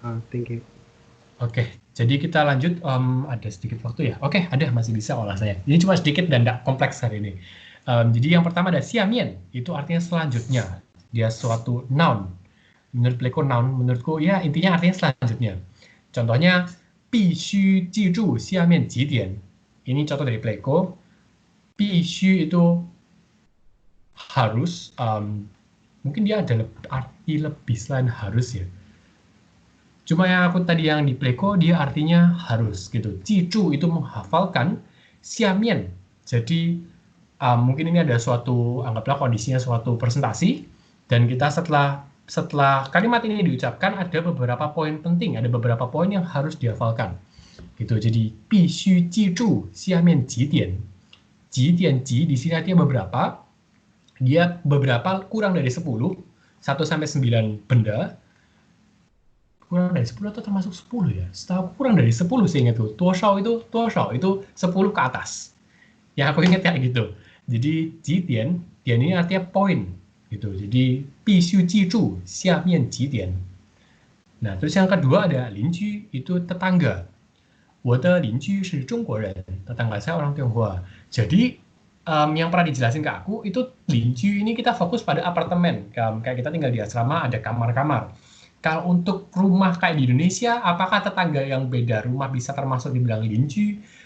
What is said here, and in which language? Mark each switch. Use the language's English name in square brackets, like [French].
[English] Thank you. [Indonesian] Oke, jadi kita lanjut. Ada sedikit waktu ya? Oke, ada, masih bisa olah saya. Ini cuma sedikit dan tidak kompleks hari ini. Jadi yang pertama ada xiamian, itu artinya selanjutnya. Dia suatu noun. Menurut Pleco noun, menurutku ya intinya artinya selanjutnya. [Chinese] Contohnya, 必须记住下面几点. [Indonesian] Ini contoh dari Pleco. 必须 itu harus, mungkin dia ada arti lebih selain harus ya. Cuma yang aku tadi yang di Pleco dia artinya harus gitu. 记住 itu menghafalkan, 下面 jadi mungkin ini ada suatu, anggaplah kondisinya suatu presentasi, dan kita setelah kalimat ini diucapkan ada beberapa poin penting, ada beberapa poin yang harus dihafalkan. Gitu. [Chinese] Jadi 必须记住下面几点. [Indonesian] 几点 di sini artinya beberapa. Dia beberapa kurang dari 10, 1 sampai 9 benda. Kurang dari 10 atau termasuk 10 ya? Setahu kurang dari 10 seingat itu. 多少 itu 10 ke atas. Yang aku ingat kayak gitu. Jadi 几点 ini artinya poin gitu. [Chinese] Jadi 必须记住下面几点. [Indonesian] Nah, terus yang kedua ada 邻居 itu tetangga. [Chinese] 我的邻居是中国人. [Indonesian] Tetangga saya orang Tionghoa. Jadi yang pernah dijelasin ke aku itu 邻居 ini kita fokus pada apartemen. Kayak kita tinggal di asrama ada kamar-kamar. Kalau untuk rumah kayak di Indonesia, apakah tetangga yang beda rumah bisa termasuk dibilang 邻居?